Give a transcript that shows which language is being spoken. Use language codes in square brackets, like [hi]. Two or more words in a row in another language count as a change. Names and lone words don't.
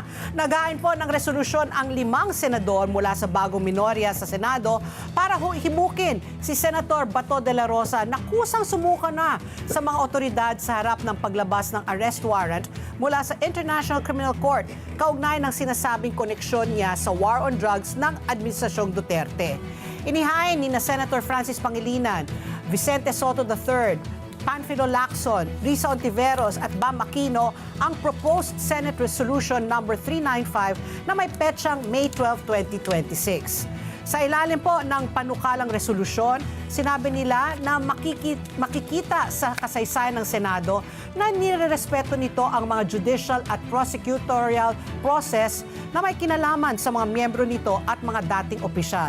[tl] Nagain po ng resolusyon ang 5 senador mula sa bagong minorya sa Senado para himukin si Senator Bato de la Rosa na kusang sumuka na sa mga otoridad sa harap ng paglabas ng [en] arrest warrant [tl] mula sa International Criminal Court kaugnay ng sinasabing koneksyon niya sa [en] war on drugs [tl] ng Administrasyong Duterte. Inihain ni na Senator Francis Pangilinan, Vicente Soto III, Panfilo Lacson, Risa Ontiveros at Bam Aquino ang [en] proposed Senate Resolution number 395 [tl] na may petsang May 12, 2026. Sa ilalim po ng panukalang resolusyon, sinabi nila na makikita sa kasaysayan ng Senado na nirerespeto nito ang mga judicial at [en] prosecutorial process [tl] na may kinalaman sa mga miyembro nito at mga dating opisyal.